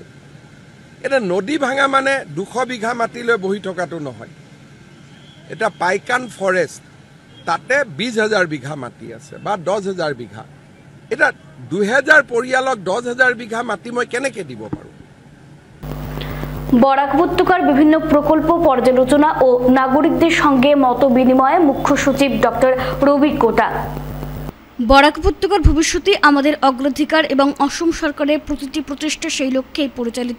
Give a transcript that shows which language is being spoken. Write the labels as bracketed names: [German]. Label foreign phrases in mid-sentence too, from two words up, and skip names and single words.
[Assamese] এতিয়া নদী ভাঙা মানে ২০০ বিঘা মাটিলৈ বহি থকাটো নহয়। এটা পাইকান ফৰেষ্ট, তাতে ২০,০০০ বিঘা মাটি আছে বা ১০,০০০ বিঘা। এটা ২০০০ পৰিয়ালক ১০,০০০ বিঘা মাটি মই কেনেকৈ দিব পাৰোঁ? [Bangla] বরাক উপত্যকার বিভিন্ন প্রকল্প পর্যালোচনা ও নাগরিকদের সঙ্গে মত বিনিময়ে মুখ্য সচিব ডক্টর রবি কোটা। বরাক উপত্যকার ভবিষ্যতে আমাদের অগ্রাধিকার এবং অসম সরকারের প্রতিটি প্রচেষ্টা সেই লক্ষ্যেই পরিচালিত।